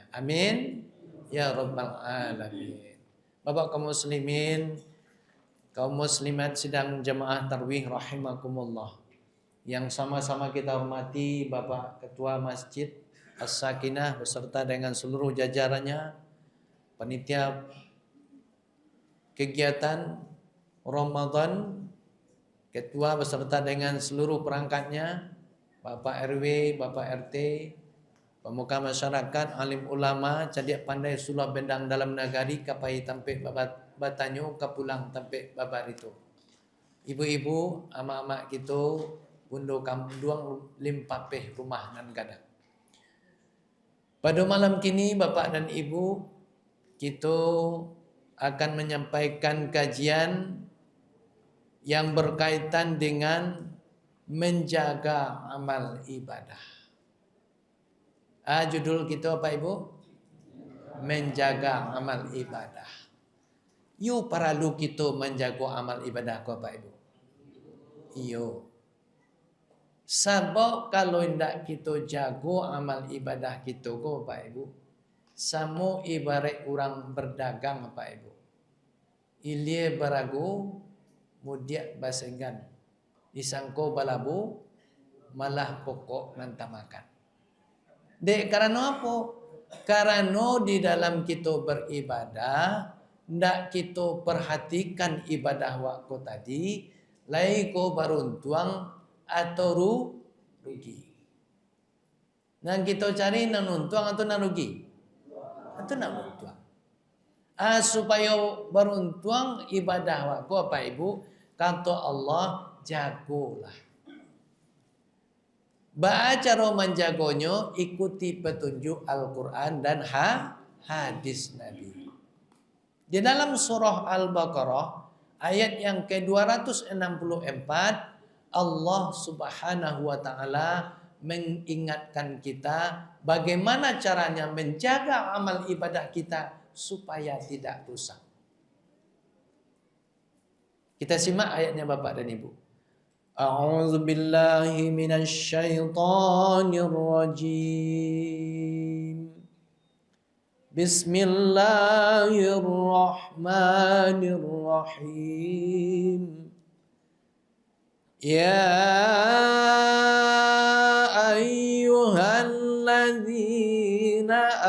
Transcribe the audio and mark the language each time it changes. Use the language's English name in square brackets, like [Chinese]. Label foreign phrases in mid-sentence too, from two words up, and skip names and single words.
[Arabic] Amin ya rabbal alamin. [Indonesian] Bapak kaum muslimin, kaum muslimat sidang jamaah tarwih rahimakumullah, yang sama-sama kita hormati Bapak Ketua Masjid As-Sakinah beserta dengan seluruh jajarannya, panitia kegiatan Ramadan, Ketua beserta dengan seluruh perangkatnya, Bapak RW, Bapak RT, pemuka masyarakat, [Minangkabau] alim ulama, cadiak pandai sulah bendang dalam nagari, kapai tampik batanyo kapulang tampik babar itu. Ibu-ibu, amak-amak gitu, bundo kamduang limpapeh rumah nan gadang. [Indonesian] Pada malam kini Bapak dan Ibu, kita akan menyampaikan kajian yang berkaitan dengan menjaga amal ibadah. Judul kita apa Ibu? Menjaga amal ibadah. Yo perlu kita menjaga amal ibadah ko Pak Ibu. [Minangkabau] Iyo. Sebab kalau tidak kita jago amal ibadah kita ko Bapak Ibu, samo ibarat orang berdagang Bapak Ibu. Ilie barago mudiak basengan. Disangko balabu malah pokok nantamakan. [Indonesian] Dek karena apa? Karena di dalam kita beribadah ndak kita perhatikan ibadah waktu tadi, [Minangkabau] lai ko baruntuang atau rugi. Nah kita cari nan untuang atau nan rugi? Atau nan untuang. [Indonesian] Supaya beruntuang ibadah waktu apa Ibu? Kata Allah, jagolah. Cara menjagonya ikuti petunjuk Al-Quran dan hadis Nabi. Di dalam surah Al-Baqarah ayat yang ke-264 Allah [Arabic] Subhanahu wa taala [Indonesian] mengingatkan kita bagaimana caranya menjaga amal ibadah kita supaya tidak rusak. Kita simak ayatnya Bapak dan Ibu. [Arabic] أعوذ بالله من الشيطان الرجيم. بسم الله الرحمن الرحيم. يا أيها الذين